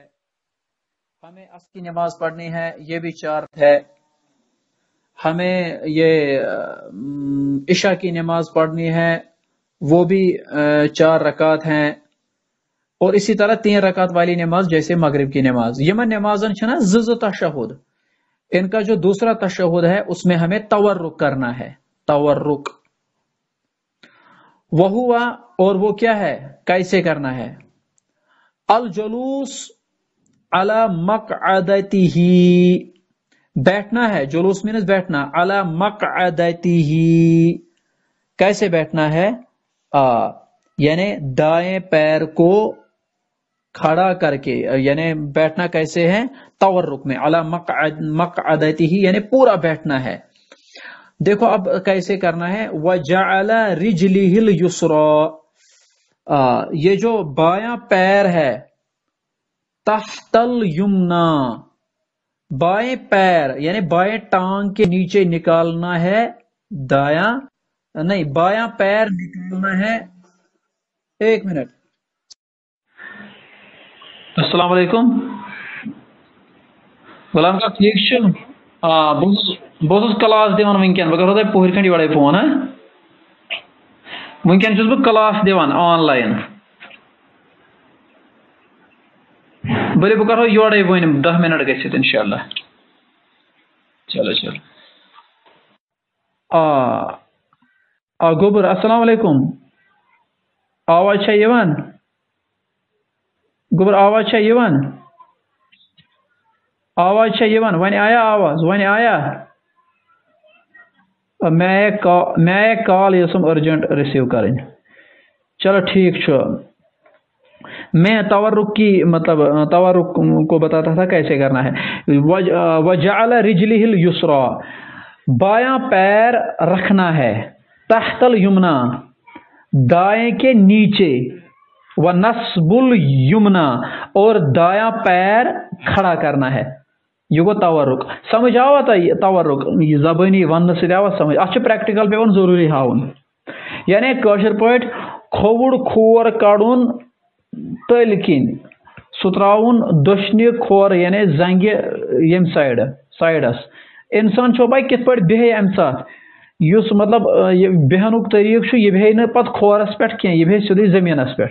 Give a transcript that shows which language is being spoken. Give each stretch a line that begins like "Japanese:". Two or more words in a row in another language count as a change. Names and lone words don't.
Urdu: ہمیں عصر کی نماز پڑھنی ہے، یہ بھی 4 ہے. ہمیں یہ عشاء کی نماز پڑھنی ہے، وہ بھی 4 رکعت ہیں. اور اسی طرح 3 رکعت والی نماز جیسے مغرب کی نماز.
Kashmiri: یمن نمازن چھنا زز تشہد،
Urdu: ان کا جو دوسرا تشہد ہے اس میں ہمیں تورک کرنا ہے، تورک. وہوا، اور وہ کیا ہے، کیسے کرنا ہے؟
Arabic: الجلوس علی مقعدتہ،
Urdu: بیٹھنا ہے. جلوس مینس بیٹھنا.
Arabic: علی مقعدتہ،
Urdu: کیسے بیٹھنا ہے؟ یعنی دائیں پیر کو کھڑا کر کے، یعنی بیٹھنا کیسے ہے؟ تورک میں.
Arabic: علی مقعدتہ
Urdu: یعنی پورا بیٹھنا ہے. دیکھو اب کیسے کرنا ہے.
Arabic: وجعل رجلہ اليسرى،
Urdu: یہ جو بایاں پیر ہے،
Arabic: تحت الیمنا،
Urdu: بائیں پیر یعنی بائیں ٹانگ کے نیچے نکالنا ہے، دایاں نہیں، بایاں پیر نکالنا ہے. ایک منٹ.
Arabic: السلام علیکم
Kashmiri: غلام کا ٹھیک چھو؟ بہت کلاس دِوان ونکین، بہٕ کرو تۄہہِ پوہر کھنڈ یورے فون. ونکین چھُس بہٕ کلاس دِوان آن لائن. بلے بہٕ کرو یورے وۄنۍ 10 منٹ گٔژھِتھ انشاءاللہ.
Urdu: چلو چلو.
Kashmiri: گوبر
Arabic: السلام علیکم،
Kashmiri: آواز چھا یوان؟ گوبر آواز چھا یوان؟ آواز چھا یوان؟ وۄنۍ آیا آواز؟ وۄنۍ آیا؟
Urdu: میں ایک کال یسم ارجنٹ ریسیو کریں.
Kashmiri: چلو ٹھیک چھو.
Urdu: میں تورک کی مطلب تورک کو بتاتا تھا کیسے کرنا ہے.
Arabic: وجعل رجلہ اليسرى،
Urdu: بایاں پیر رکھنا ہے،
Arabic: تحت الیمنا،
Urdu: دائیں کے نیچے،
Arabic: ونصب الیمنا،
Urdu: اور دایاں پیر کھڑا کرنا ہے.
Kashmiri: یہ گو تورک. سمجھ آوا تہ تورک زبانی ون سی آوا سمجھ؟ اتھ پریکٹیکل پیون ضروری ہاؤن. یعنی کاشر پٲٹھۍ کھووُر کھور کڑُن تٔلۍ کِنۍ، سُہ تراوُن دٔچھنہِ کھور یعنی زنگہِ ییٚمہِ سایڈس. انسان چھو پاے کِتھ پٲٹھۍ بیہہِ امہِ ساتہٕ، یُس مطلب بیہنُک طریقہٕ چھُ، یہِ بیہہِ نہٕ پتہٕ کھورس پٮ۪ٹھ کینٛہہ، یہِ بیہہِ سیودٕے زٔمیٖنس پٮ۪ٹھ.